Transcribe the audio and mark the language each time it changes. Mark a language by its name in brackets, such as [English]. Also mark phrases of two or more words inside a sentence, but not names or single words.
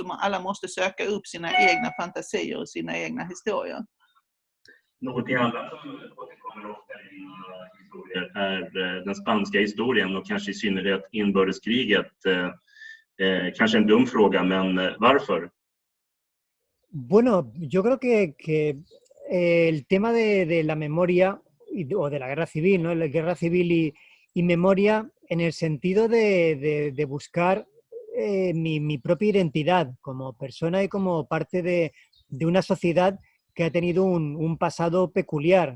[Swedish] Alla måste söka upp sina egna fantasier och sina egna historier. Någonting annat som återkommer ofta i historier är den spanska historien och kanske i synnerhet inbördeskriget? Kanske en dum fråga, men varför? [Spanish] Bueno, yo creo que el tema de la memoria o de la guerra civil, ¿no? La guerra civil y memoria en el sentido de buscar mi propia identidad como persona y como parte de una sociedad que ha tenido un pasado peculiar.